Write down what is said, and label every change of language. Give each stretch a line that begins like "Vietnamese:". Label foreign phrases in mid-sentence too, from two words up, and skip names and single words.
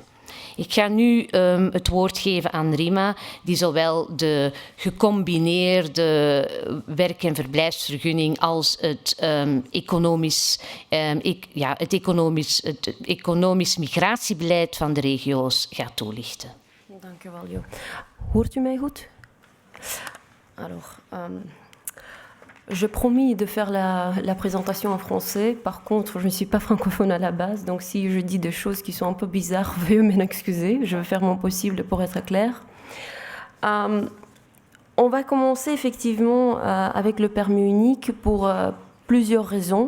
Dutch: Ik ga nu het woord geven aan Rima, die zowel de gecombineerde werk- en verblijfsvergunning als het economisch migratiebeleid van de regio's gaat toelichten. Dank u wel, Jo. Hoort u mij goed?
French: Alors, je promis de faire la présentation en français. Par contre, je ne suis pas francophone à la base, donc si je dis des choses qui sont un peu bizarres, veuillez m'en excuser. Je vais faire mon possible pour être claire. On va commencer effectivement avec le permis unique pour plusieurs raisons.